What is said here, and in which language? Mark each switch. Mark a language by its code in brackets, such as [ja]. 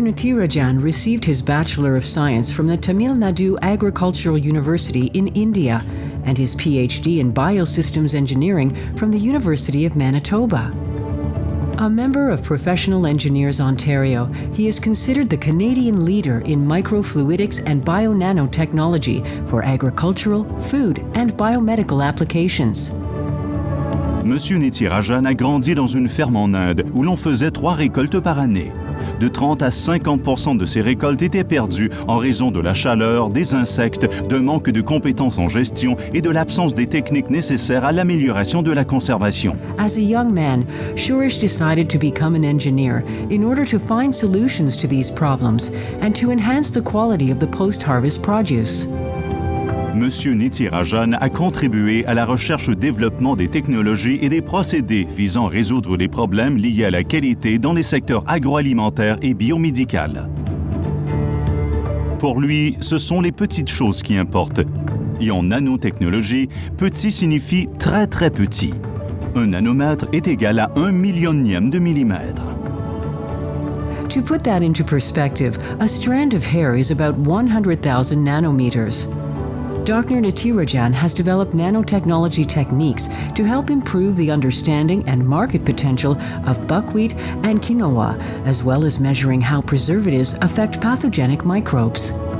[en] Nitarajan received his Bachelor of Science from the Tamil Nadu Agricultural University in India and his PhD in Biosystems Engineering from the University of Manitoba. A member of Professional Engineers Ontario, he is considered the Canadian leader in microfluidics and bio-nanotechnology for agricultural, food, and biomedical applications. [fr] Monsieur Nitarajan a grandi dans une ferme en Inde où l'on faisait 3 récoltes par année. De 30 à 50% de ces récoltes étaient perdues en raison de la chaleur, des insectes, d'un manque de compétences en gestion et de l'absence des techniques nécessaires à l'amélioration de la conservation. [en] As a young man, Suresh decided to become an engineer in order to find solutions to these problems and to enhance the quality of the post-harvest produce. [fr] Monsieur Nitarajan a contribué à la recherche-développement des technologies et des procédés visant à résoudre les problèmes liés à la qualité dans les secteurs agroalimentaires et biomédical. Pour lui, ce sont les petites choses qui importent. Et en nanotechnologie, petit signifie très très petit. Un nanomètre est égal à 1 millionième de millimètre. [en] To put that into perspective, a strand of hair is about 100,000 nanometers. Dr. Nitarajan has developed nanotechnology techniques to help improve the understanding and market potential of buckwheat and quinoa, as well as measuring how preservatives affect pathogenic microbes.